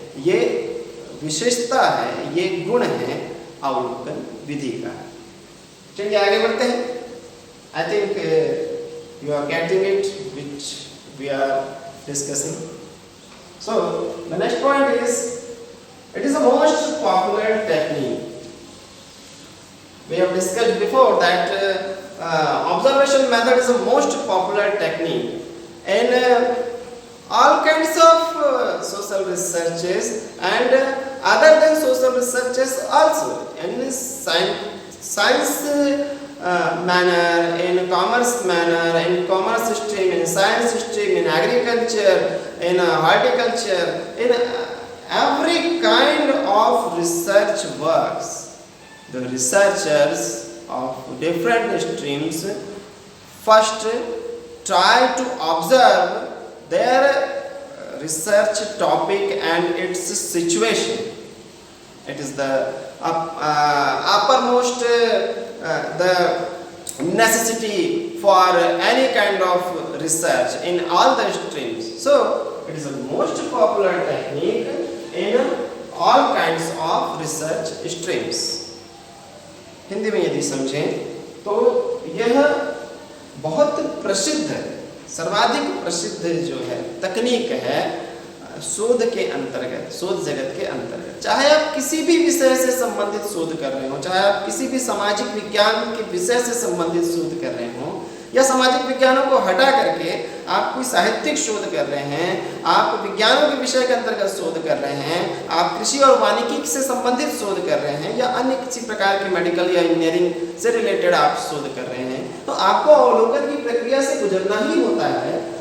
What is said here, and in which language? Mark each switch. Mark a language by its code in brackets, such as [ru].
[hi] ये विशेषता है, ये गुण है अवलोकन विधि का। चलिए आगे बढ़ते हैं। [en] I think you are getting it which we are discussing. So the next point is it is the most popular technique. We have discussed before that observation method is the most popular technique in all kinds of social researches and other than social researches also in science manner, in commerce manner, in commerce stream, in science stream, in agriculture, in horticulture, in every kind of research works. The researchers of different streams first try to observe their research topic and its situation. It is the uppermost the necessity for any kind of research in all the streams. So it is the most popular technique in all kinds of research streams. [hi] Hindi में यदि समझें तो यह बहुत प्रसिद्ध, सर्वाधिक प्रसिद्ध जो है तकनीक है शोध के अंतर्गत, शोध जगत के अंतर्गत। चाहे आप किसी भी विषय से संबंधित शोध कर रहे हो, चाहे आप किसी भी सामाजिक विज्ञान के विषय से संबंधित शोध कर रहे हो या सामाजिक विज्ञानों को हटा करके आप कोई साहित्यिक शोध कर रहे हैं, आप विज्ञानों के विषय के अंतर्गत शोध कर रहे हैं, आप कृषि और वानिकी से संबंधित शोध कर रहे हैं या अन्य किसी प्रकार के मेडिकल या इंजीनियरिंग से रिलेटेड आप शोध कर रहे हैं, तो आपको अवलोकन की प्रक्रिया से गुजरना ही होता है।